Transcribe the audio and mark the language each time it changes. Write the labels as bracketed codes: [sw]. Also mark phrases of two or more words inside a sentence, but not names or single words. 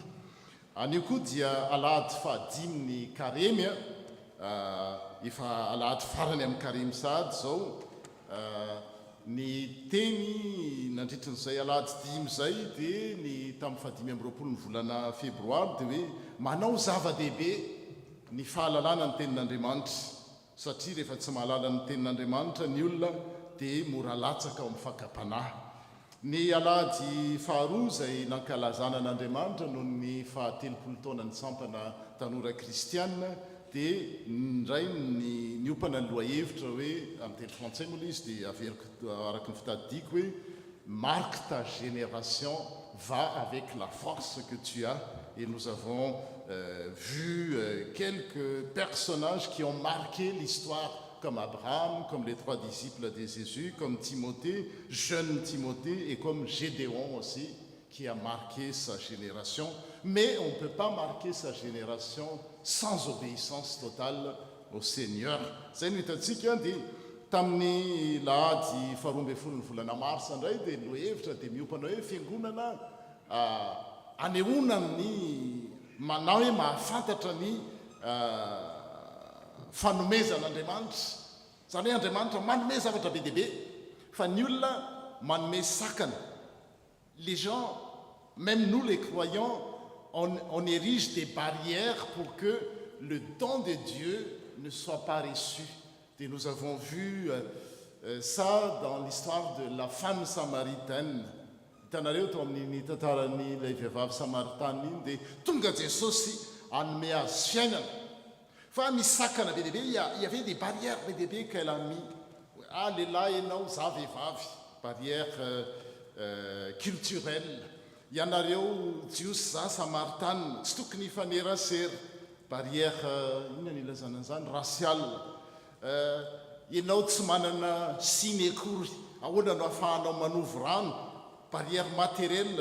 [mg] Anio koa dia alahady fahadimy karemy efa alahady farany amin'ny karemy sady zao ny teny nandritran'izay alahady dimy zay dia ny tamin'ny fahadimy amby roapolo ny volana febroary dia hoe manao zava-dehibe ny fahalalana ny tenin'Andriamanitra satria rehefa tsy mahalala ny tenin'Andriamanitra ny olona dia mora latsaka ao amin'ny fakapanahy. Ny alahady faharoa zay nankalazana an'Andriamanitra noho ny fahatelopolo taona ny sampana tanora kristianina dia ndray ny opana ny loahevitra hoe amin'ny teny frantsay moa izy dia averiko araky ny fitadidiako hoe [fr] marque ta génération va avec la force que tu as. Et nous avons vu quelques personnages qui ont marqué l'histoire comme Abraham, comme les 3 disciples de Jésus, comme Timothée, jeune Timothée, et comme Gédéon aussi, qui a marqué sa génération. Mais on ne peut pas marquer sa génération sans obéissance totale au Seigneur. [mg] Zay no hitantsika dia tamin'ny lahady faharoa ambin'ny folo ny volana marsa indray dia lohevitra dia miopana hoe fiangonana hanehoana ny manao hoe mahafantatra ny fanomezan'Andriamanitra. Zany hoe Andriamanitra manome zavatra be dehibe fa ny olona manome sakana. [fr] Les gens, même nous les croyants, on érige des barrières pour que le don de Dieu ne soit pas reçu. Et nous avons vu ça dans l'histoire de la femme samaritaine. [mg] Hitanareo tao amin'ny tantaran'ny ilay vehivavy samaritana iny dia tonga Jesosy hanome azy fiainana. Fa misy sakana be dehibe, [fr] il y avait des barrières [mg] be dehibe [fr] qu'elle a mis. [mg] Ah, lehilahy ianao, za vehivavy, [fr] barrière culturelle. [mg] Ianareo jiosy za samaritana tsy tokony hifanerasera, barrière inona ny ilazana an'izany, raciale. Ianao tsy manana siny akory, ahoana no ahafahanao manovo rano, [fr] barrière matérielle.